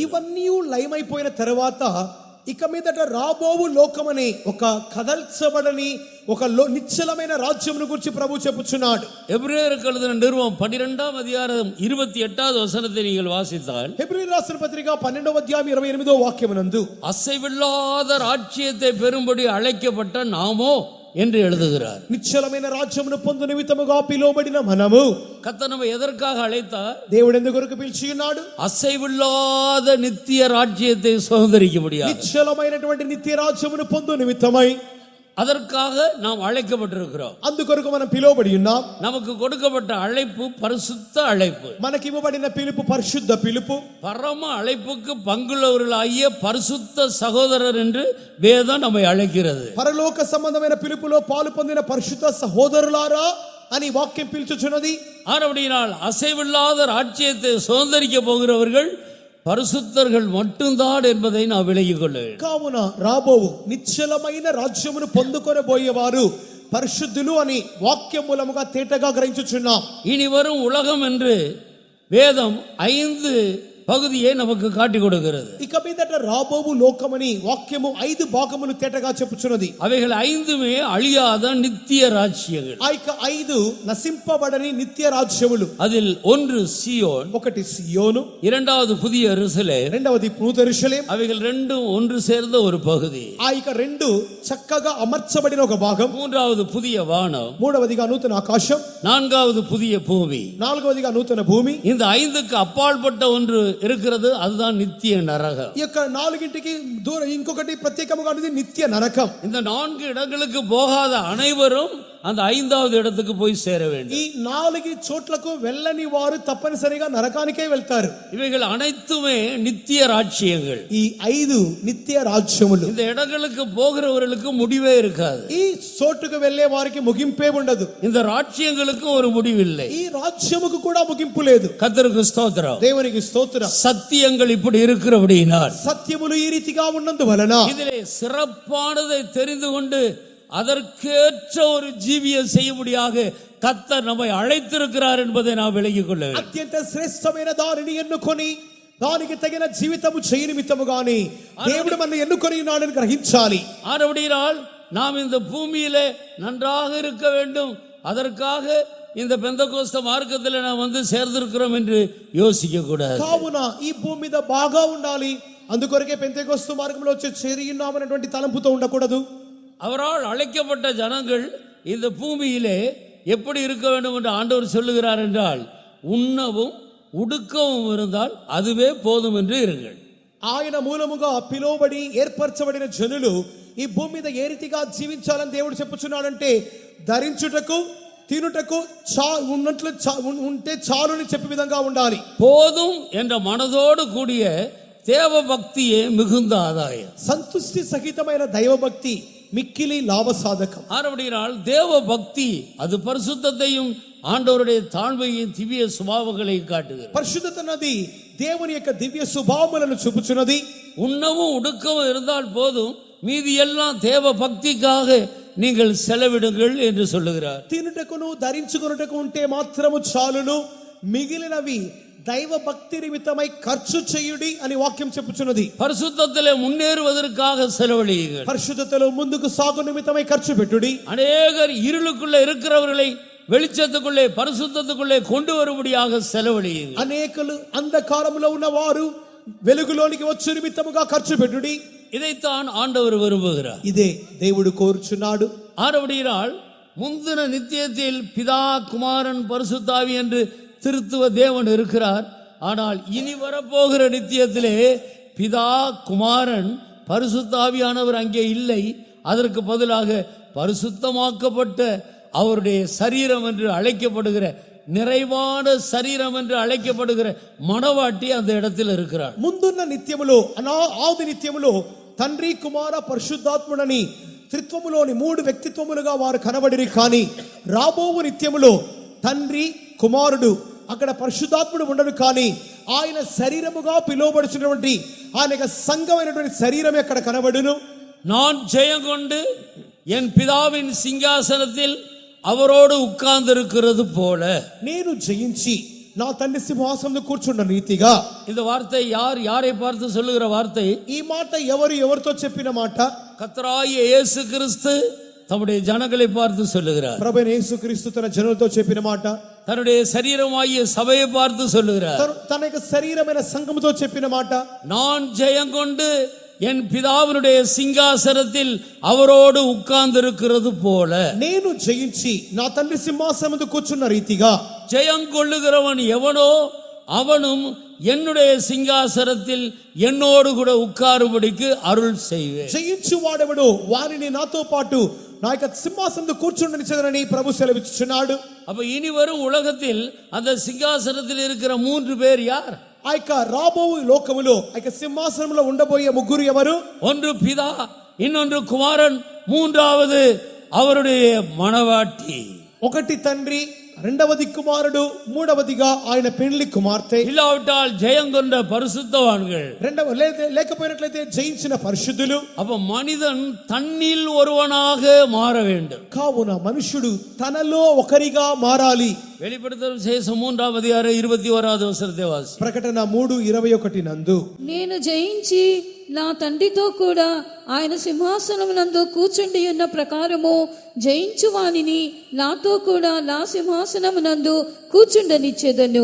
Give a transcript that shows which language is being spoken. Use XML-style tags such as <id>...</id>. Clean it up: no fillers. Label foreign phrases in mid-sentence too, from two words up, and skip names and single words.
<te>ఇవన్నీ లయమైపోయిన తర్వాత ఇక మీదట రాబోవు లోకమని ఒక కదల్చబడని ఒక నిశ్చలమైన రాజ్యమును గురించి ప్రభు చెప్పుచున్నాడు.</te> <ta>எபிரேயருக்கு எழுதின நிருபம் 12వ அதிகாரம் 28வது வசனத்தை நீங்கள் வாசித்தால்,</ta> <te>హెబ్రీయులకు రాసిన పత్రిక 12వ అధ్యాయం 28వ వాక్యమునందు</te> <ta>அசைவில்லாத ராஜ்யத்தை பெறும்படி அழைக்கப்பட்ட நாமோ என்று எழுதுகிறார்.</ta> <te>నిశ్చలమైన రాజ్యమును పొందు నిమిత్తముగా పిలువబడిన మనము,</te> <ta>கர்த்தர் நம்மை எதற்காக அழைத்தார்?</ta> <te>దేవుడు ఎందుకు కొరకు పిలిచి ఉన్నాడు?</te> <ta>அசைவில்லாத நித்திய ராஜ்யத்தை சுதந்தரிக்க முடியாது,</ta> <te>నిశ్చలమైనటువంటి నిత్య రాజ్యమును పొందు నిమిత్తమై</te> <ta>அதற்காக நாம் அழைக்கப்பட்டிருக்கிறோம்.</ta> <te>అందుకొరకు మనం పిలువబడి ఉన్నాం.</te> <ta>நமக்கு கொடுக்கப்பட்ட அழைப்பு பரிசுத்த அழைப்பு.</ta> <te>మనకి ఇవ్వబడిన పిలుపు పరిశుద్ధ పిలుపు.</te> <ta>பரம அழைப்புக்கு பங்குள்ளவர்களாகிய பரிசுத்த சகோதரர் என்று வேதம் நம்மை அழைக்கிறது.</ta> <te>పరలోక సంబంధమైన పిలుపులో పాలు పొందిన పరిశుద్ధ సహోదరులారా అని వాక్యం పిలుచుచున్నది.</te> <ta>ஆனபடியால் அசைவில்லாத ராஜ்யத்தை சுதந்தரிக்க போகிறவர்கள் பரிசுத்தர்கள் மட்டும்தான் என்பதை நான் விலகிக் கொள்ள வேண்டும்.</ta> <te>కావున రాబోవు నిశ్చలమైన రాజ్యమును పొందుకొనబోయేవారు పరిశుద్ధులు అని వాక్యం మూలముగా తేటగా గ్రహించుచున్నాం.</te> <ta>இனி வரும் உலகம் என்று வேதம் 5 பகுதியை நமக்கு காட்டி கொடுக்கிறது.</ta> <te>ఇక మీదట రాబోవు లోకమని వాక్యము 5 భాగములు తేటగా చెప్పుచున్నది.</te> <ta>அவைகள் 5மே அழியாத நித்திய ராஜ்யங்கள்.</ta> <te>ఆ యొక్క 5 నశింపబడని నిత్య రాజ్యములు.</te> <ta>அதில் ஒன்று சீயோன்,</ta> <te>ఒకటి సియోను,</te> <ta>இரண்டாவது புதிய எருசலேம்,</ta> <te>రెండవది నూతన యెరూషలేము.</te> <ta>அவைகள் ரெண்டும் ஒன்று சேர்ந்த ஒரு பகுதி.</ta> <te>ఆ యొక్క 2 చక్కగా అమర్చబడిన ఒక భాగం.</te> <ta>மூன்றாவது புதிய வானம்,</ta> <te>మూడవదిగా నూతన ఆకాశం,</te> <ta>நான்காவது புதிய பூமி.</ta> <te>నాలుగవదిగా నూతన భూమి.</te> <ta>இந்த 5க்கு அப்பாற்பட்ட ஒன்று இருக்கிறது, அதுதான் நித்திய நரகம்.</ta> <te>ఈ యొక్క 4కి దూరం ఇంకొకటి ప్రత్యేకముగా ఉన్నది నిత్య నరకం.</te> <ta>இந்த 4 இடங்களுக்கு போகாத அனைவரும் அந்த 5வது இடத்துக்கு போய் சேர வேண்டும்.</ta> <te>ఈ 4 చోట్లకు వెళ్ళని వారు తప్పనిసరిగా నరకానికే వెళ్తారు.</te> <ta>இவைகள் அனைத்துமே நித்திய ராஜ்யங்கள்.</ta> <te>ఈ 5 నిత్య రాజ్యములు.</te> <ta>இந்த இடங்களுக்கு போகிறவர்களுக்கு முடிவே இருக்காது.</ta> <te>ఈ చోటుకు వెళ్ళే వారికి ముగింపే ఉండదు.</te> <ta>இந்த ராஜ்யங்களுக்கு ஒரு முடிவில்லை.</ta> <te>ఈ రాజ్యముకు కూడా ముగింపు లేదు.</te> <ta>கர்த்தருக்கு ஸ்தோத்திரம்.</ta> <te>దేవునికి స్తోత్రం.</te> <ta>சத்தியங்கள் இப்படி இருக்கிறபடியினால்,</ta> <te>సత్యములు ఈ రీతిగా ఉన్నందువలన</te> <ta>இதிலே சிறப்பானதை தெரிந்து கொண்டு அதற்கேற்ற ஒரு ஜீவியம் செய்யும்படியாக கர்த்தர் நம்மை அழைத்திருக்கிறார் என்பதை நாம் விளங்கிக் கொள்ள வேண்டும்.</ta> <te>అత్యంత శ్రేష్టమైన దానిని ఎన్నుకొని దానికి తగిన జీవితము చేయనిమిత్తముగాని దేవుడు మనల్ని ఎన్నుకొని ఉన్నాడని గ్రహించాలి.</te> <ta>ஆனபடியால் நாம் இந்த பூமியிலே நன்றாக இருக்க வேண்டும், அதற்காக இந்த பெந்தகோஸ்த மார்க்கத்தில் நாம் வந்து சேர்ந்திருக்கிறோம் என்று யோசிக்க கூடாது.</ta> <te>కావున ఈ భూమి మీద బాగా ఉండాలి, అందుకొరకే పెంతెకోస్తు మార్గంలో వచ్చి చేరి ఉన్నామనేటువంటి తలంపుతో ఉండకూడదు.</te> <ta>அவரால் அழைக்கப்பட்ட ஜனங்கள் இந்த பூமியிலே எப்படி இருக்க வேண்டும் என்று ஆண்டவர் சொல்லுகிறார் என்றால், உண்ணவும் உடுக்கவும் இருந்தால் அதுவே போதும் என்று இருங்கள்.</ta> <te>ఆయన మూలముగా పిలువబడి ఏర్పరచబడిన జనులు ఈ భూమి మీద ఏ రీతిగా జీవించాలని దేవుడు చెప్పుచున్నాడంటే, ధరించుటకు తినుటకు ఉన్నట్లు ఉంటే చాలుని చెప్పే విధంగా ఉండాలి.</te> <ta>போதும் என்ற மனதோடு கூடிய தேவ பக்தியே மிகுந்த ஆதாயம்.</ta> <te>సంతుష్టి సహితమైన దైవభక్తి మిక్కిలి లాభసాధకం.</te> <ta>ஆனபடியால் தேவ பக்தி அது பரிசுத்தத்தையும் ஆண்டவருடைய தாழ்மையின் திவ்ய சுபாவங்களை காட்டுகிறது.</ta> <te>పరిశుద్ధత అన్నది దేవుని యొక్క దివ్య స్వభావములను చూపుచున్నది.</te> <ta>உண்ணவும் உடுக்கவும் இருந்தால் போதும், மீதி எல்லாம் தேவ பக்திக்காக நீங்கள் செலவிடுங்கள் என்று சொல்லுகிறார்.</ta> <te>తినుటకును ధరించుకొనుటకు ఉంటే మాత్రము చాలును, మిగిలినవి దైవ భక్తి నిమిత్తమై ఖర్చు చేయుడి అని వాక్యం చెప్పుచున్నది.</te> <ta>பரிசுத்தத்திலே முன்னேறுவதற்காக செலவழியுங்கள்.</ta> <te>పరిశుద్ధతలో ముందుకు సాగు నిమిత్తమై ఖర్చు పెట్టుడి.</te> <ta>அநேகர் இருளுக்குள்ளே இருக்கிறவர்களை வெளிச்சத்துக்குள்ளே பரிசுத்தத்துக்குள்ளே கொண்டு வரும்படியாக செலவழியுங்கள்.</ta> <te>అనేకులు అంధకారములో ఉన్న వారు వెలుగులోనికి వచ్చు నిమిత్తముగా ఖర్చు పెట్టుడి.</te> <ta>இதைத்தான் ஆண்டவர் விரும்புகிறார்.</ta> <te>ఇదే దేవుడు కోరుచున్నాడు.</te> <ta>ஆனபடியால் முந்தின நித்தியத்தில் பிதா குமாரன் பரிசுத்தாவி என்று திருத்துவ தேவன் இருக்கிறார். ஆனால் இனி வரப்போகிற நித்தியத்திலே பிதா குமாரன் பரிசுத்தாவியானவர் அங்கே இல்லை. அதற்கு பதிலாக பரிசுத்தமாக்கப்பட்ட அவருடைய சரீரம் என்று அழைக்கப்படுகிற, நிறைவான சரீரம் என்று அழைக்கப்படுகிற மணவாட்டி அந்த இடத்தில் இருக்கிறார்.</ta> <te>ముందున్న నిత్యములో ఆది నిత్యములో తండ్రి కుమార పరిశుద్ధాత్ముడని త్రిత్వములోని 3 వ్యక్తిత్వములుగా వారు కనబడిరి. కానీ రాబోవు నిత్యములో తండ్రి కుమారుడు అక్కడ పరిశుద్ధాత్ముడు ఉండడు. కానీ ఆయన శరీరముగా పిలువబడుచున్నటువంటి ఆయన యొక్క సంఘమైనటువంటి శరీరమే అక్కడ కనబడును.</te> <ta>நான் ஜெயம் கொண்டு என் பிதாவின் சிங்காசனத்தில் அவரோடு உட்கார்ந்திருக்கிறது போல,</ta> <te>నేను జయించి నా తండ్రి సింహాసనంలో కూర్చున్న రీతిగా.</te> <ta>இந்த வார்த்தை யாரை பார்த்து சொல்லுகிற வார்த்தை?</ta> <te>ఈ మాట ఎవరితో చెప్పిన మాట?</te> <ta>கர்த்தராகிய இயேசு கிறிஸ்து தம்முடைய ஜனங்களை பார்த்து சொல்லுகிறார்.</ta> <te>ప్రభువైన యేసుక్రీస్తు తన జనులతో చెప్పిన మాట.</te> <ta>தன்னுடைய சரீரமாகிய சபையை பார்த்து சொல்லுகிறார்.</ta> <te>తన యొక్క శరీరమైన సంఘముతో చెప్పిన మాట.</te> <ta>நான் ஜெயம் கொண்டு என் பிதாவினுடைய சிங்காசனத்தில் அவரோடு உட்கார்ந்திருக்கிறது போல,</ta> <te>నేను జయించి నా తండ్రి సింహాసనం మీద కూర్చున్న రీతిగా.</te> <ta>ஜெயம் கொள்ளுகிறவன் எவனோ அவனும் என்னுடைய சிங்காசனத்தில் என்னோடு கூட உட்காரும்படிக்கு அருள் செய்வேன்.</ta> <te>జయించు వాడెవడో వారిని నాతో పాటు నా యొక్క సింహాసనంలో కూర్చుండనిచ్చదనని ప్రభు సెలవిచ్చుచున్నాడు.</te> <ta>அப்ப இனி வரும் உலகத்தில் அந்த சிங்காசனத்தில் இருக்கிற 3 பேர் யார்?</ta> <te>ఆ యొక్క రాబోవు లోకములో ఆ యొక్క సింహాసనంలో ఉండబోయే 3 ఎవరు?</te> <ta>ஒன்று பிதா, இன்னொன்று குமாரன், மூன்றாவது அவருடைய மணவாட்டி.</ta> <te>ఒకటి తండ్రి, రెండవది కుమారుడు, మూడవదిగా ఆయన పెండ్లి కుమార్తె.</te> <ta>இல்லாவிட்டால் ஜெயம் கொண்ட பரிசுத்தவான்கள்,</ta> <te>లేకపోయినట్లయితే జయించిన పరిశుద్ధులు.</te> <ta>அப்ப மனிதன் தன்னில் ஒருவனாக மாற வேண்டும்.</ta> <te>కావున మనుషుడు తనలో ఒకరిగా మారాలి.</te> <ta>வெளிப்படுத்தல் விசேஷம் 3ஆம் அதிகாரம் 21வது வசனத்தை வாசி.</ta> <te>ప్రకటన 3:21 నందు, నేను జయించి నా తండ్రితో కూడా ఆయన సింహాసనమునందు కూర్చుండి ఉన్న ప్రకారము జయించు వానిని నాతో కూడా నా సింహాసనమునందు కూర్చుండనిచ్చేదను.</te>